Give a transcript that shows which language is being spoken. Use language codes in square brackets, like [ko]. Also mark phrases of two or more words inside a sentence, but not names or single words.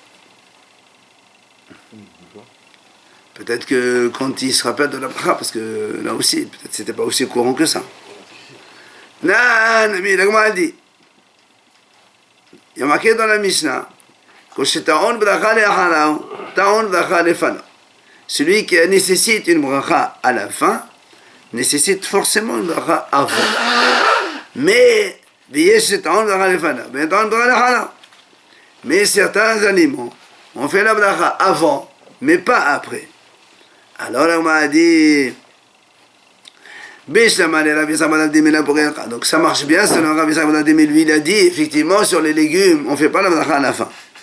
[fr] Peut-être que quand il se rappelle de la bracha, parce que là aussi, peut-être c'était pas aussi courant que ça. Non, mais la Gemara dit, il y a marqué dans la Mishnah, que c'est [he] טעון ברכה לאחריו, טעון ברכה לפניו. [fr] celui qui nécessite une bracha à la fin, nécessite forcément une bracha avant. Mais, mais certains aliments, on fait la bracha avant, mais pas après. Alors on m'a dit, donc ça marche bien selon Rabbi Sarah Ben lui il a dit effectivement sur les légumes on ne fait pas la bracha à la fin.